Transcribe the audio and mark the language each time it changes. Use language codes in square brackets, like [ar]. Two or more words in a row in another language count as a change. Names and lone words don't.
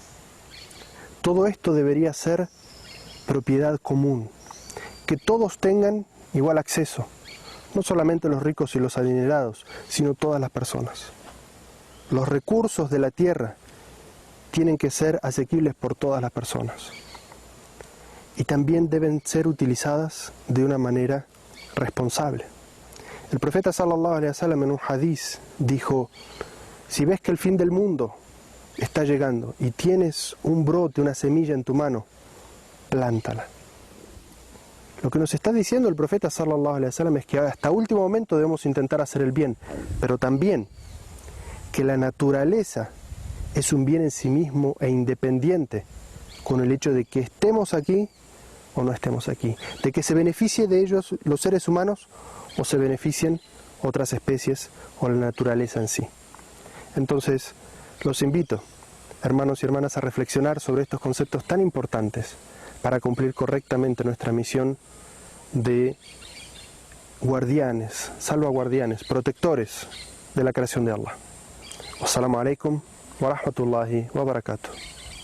[es] Todo esto debería ser propiedad común, que todos tengan igual acceso, no solamente los ricos y los adinerados, sino todas las personas. Los recursos de la tierra tienen que ser asequibles por todas las personas y también deben ser utilizadas de una manera responsable. El profeta [ar] صلى الله عليه وسلم [es] en un hadiz dijo: si ves que el fin del mundo está llegando y tienes un brote, una semilla en tu mano, plántala. Lo que nos está diciendo el profeta [ar] صلى الله عليه وسلم [es] es que hasta último momento debemos intentar hacer el bien, pero también que la naturaleza es un bien en sí mismo e independiente con el hecho de que estemos aquí o no estemos aquí, de que se beneficie de ellos los seres humanos o se beneficien otras especies o la naturaleza en sí. Entonces, los invito, hermanos y hermanas, a reflexionar sobre estos conceptos tan importantes para cumplir correctamente nuestra misión de guardianes, salvaguardianes, protectores de la creación de Allah. [ar] والسلام عليكم ورحمة الله وبركاته.